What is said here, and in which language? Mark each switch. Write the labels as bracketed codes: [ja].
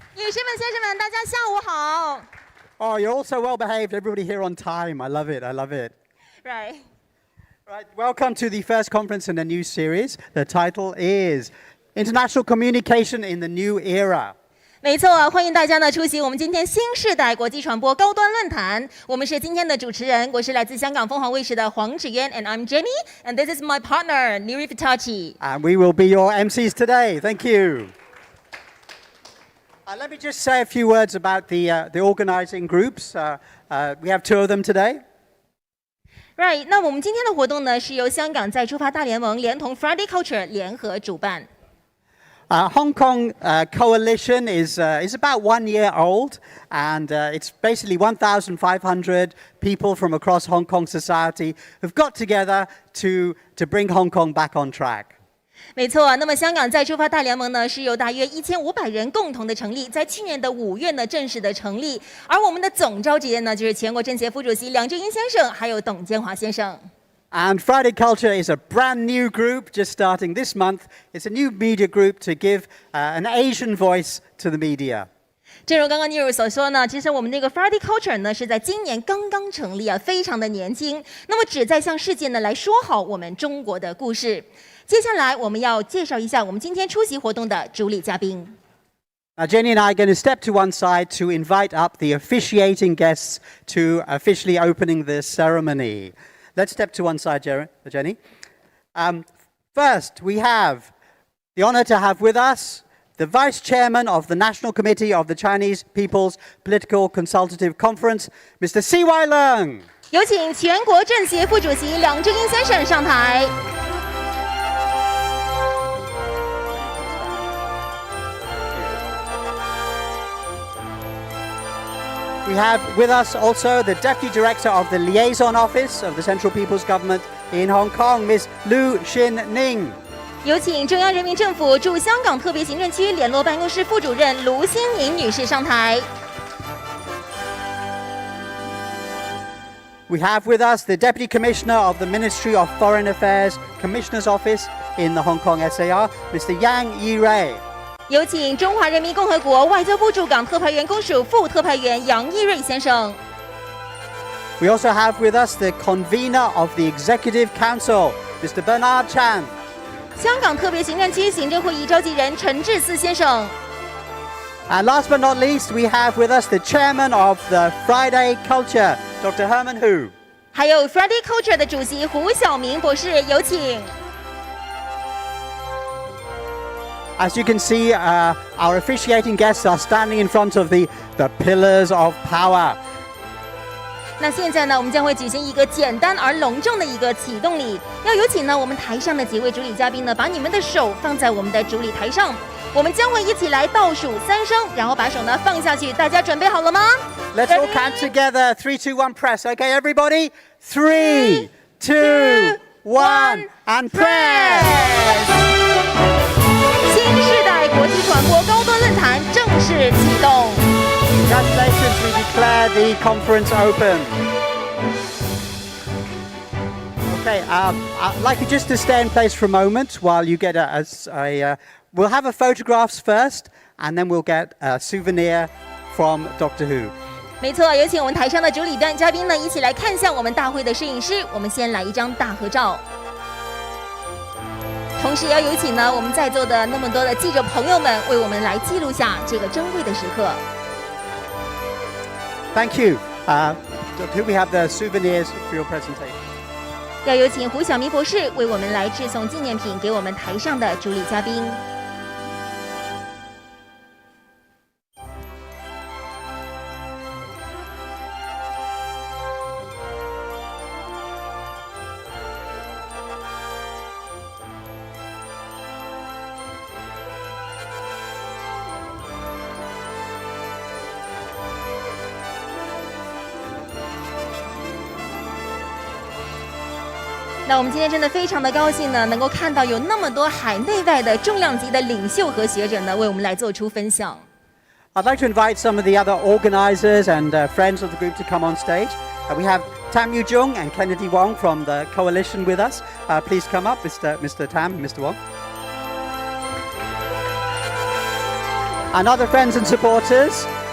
[zh] 女士们、先生们，大家下午好。 [en] Oh, you're all so well behaved. Everybody here on time. I love it. I love it. Right. Right, welcome to the first conference in a new series. The title is International Communication in the New Era. [zh] 没错啊，欢迎大家呢出席我们今天新世代国际传播高端论坛。我们是今天的主持人，我是来自香港凤凰卫视的黄芷嫣 ， [en] and I'm Jenny, and this is my partner Niri Fitachi. And we will be your MCs today. Thank you. Let me just say a few words about the organizing groups. We have two of them today. Right. [zh] 那我们今天的活动呢，是由香港再出发大联盟连同 Friday Culture 联合主办。 [en] Hong Kong coalition is about 1 year old, and it's basically 1,500 people from across Hong Kong society who've got together to bring Hong Kong back on track. [zh] 没错，那么香港再出发大联盟呢，是由大约1500人共同的成立，在去年的5月呢正式的成立，而我们的总召集人呢，就是前国政协副主席梁振英先生，还有董建华先生。 [en] And Friday Culture is a brand new group just starting this month. It's a new media group to give an Asian voice to the media. [zh] 正如刚刚 Nero 所说呢，其实我们这个 Friday Culture 呢是在今年刚刚成立啊，非常的年轻。那么旨在向世界呢来说好我们中国的故事。接下来我们要介绍一下我们今天出席活动的主礼嘉宾。 [en] Now, Jenny and I are going to step to one side to invite up the officiating guests to officially opening the ceremony. Let's step to one side, Jenny. First, we have the honor to have with us the Vice Chairman of the National Committee of the Chinese People's Political Consultative Conference, Mr. C.Y. Leung. [zh] 有请全国政协副主席梁振英先生上台。 [en] We have with us also the Deputy Director of the Liaison Office of the Central People's Government in Hong Kong, Ms. Leung Chun-ying. [zh] 有请中央人民政府驻香港特别行政区联络办公室副主任卢新颖女士上台。 [en] We have with us the Deputy Commissioner of the Ministry of Foreign Affairs Commissioner's Office in the Hong Kong SAR, Mr. Yang Yirei. [zh] 有请中华人民共和国外交部驻港特派员公署副特派员杨义瑞先生。 [en] We also have with us the Convener of the Executive Council, Mr. Bernard Chan. [zh] 香港特别行政区行政会议召集人陈志思先生。 [en] And last but not least, we have with us the Chairman of the Friday Culture, Dr. Herman Hu. [zh] 还有 Friday Culture 的主席胡晓明博士，有请。 [en] As you can see, our officiating guests are standing in front of the pillars of power. [zh] 那现在呢，我们将会举行一个简单而隆重的一个启动礼，要有请呢我们台上的几位主礼嘉宾呢，把你们的手放在我们的主礼台上，我们将会一起来倒数3声，然后把手呢放下去。大家准备好了吗 [en] Let's all count together. 3, 2, 1, press. Okay, everybody. 3, 2, 1, and press. [zh] 新世代国际传播高端论坛正式启动。 [en] Congratulations, we declare the conference open. Okay, I'd like you just to stay in place for a moment while you get we'll have a photographs first, and then we'll get a souvenir from Doctor Who. [zh] 没错，有请我们台上的主礼嘉宾呢，一起来看向我们大会的摄影师。我们先来一张大合照。同时也要有请呢，我们在座的那么多的记者朋友们，为我们来记录下这个珍贵的时刻。 [en] Thank you. Dr. Who, we have the souvenirs for your presentation. [zh] 要有请胡晓明博士为我们来致送纪念品给我们台上的主礼嘉宾。那我们今天真的非常的高兴呢，能够看到有那么多海内外的重量级的领袖和学者呢，为我们来做出分享。 [en] I'd like to invite some of the other organizers and friends of the group to come on stage. We have Tam Yu Jung and Kennedy Wong from the coalition with us. Please come up, Mr. Tam and Mr. Wong. and other friends and supporters.